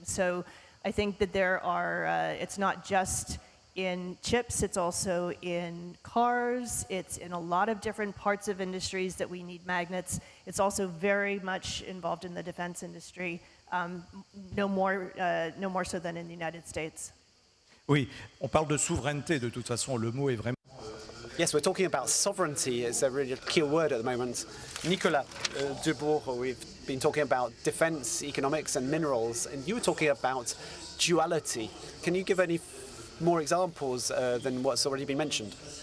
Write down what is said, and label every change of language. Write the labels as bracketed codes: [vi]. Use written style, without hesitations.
[en] So I think that there are, it's not just in chips, it's also in cars, it's in a lot of different parts of industries that we need magnets. It's also very much involved in the defense industry, no more so than in the United States. [fr] Oui, on parle de souveraineté, de toute façon, le mot est vraiment... [en] Yes, we're talking about sovereignty. It's a really key word at the moment. Nicolas, DUBOURG, we've been talking about defense, economics and minerals, and you were talking about duality. Can you give any more examples than what's already been mentioned?